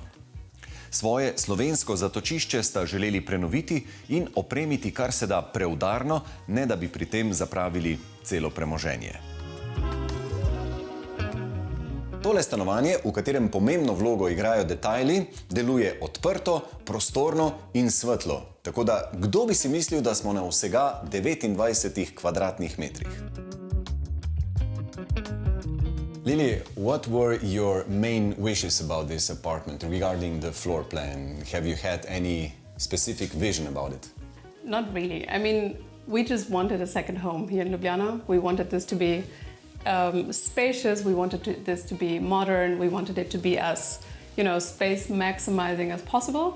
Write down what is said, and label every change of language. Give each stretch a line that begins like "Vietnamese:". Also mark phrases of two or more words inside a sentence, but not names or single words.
Slovenian: Svoje slovensko zatočišče sta želeli prenoviti in opremiti kar se da preudarno, ne da bi pri tem zapravili celo premoženje. Tole stanovanje, v katerem pomembno vlogo igrajo detajli, deluje odprto, prostorno in svetlo. Tako da, kdo bi si mislil, da smo na vsega 29 kvadratnih metrih?
English: Lily, what were your main wishes about this apartment regarding the floor plan? Have you had any specific vision about it? Not really. I mean, we just wanted a second home here in Ljubljana. We wanted this to be spacious, we wanted this to be modern, we wanted it to be as, space maximizing as possible.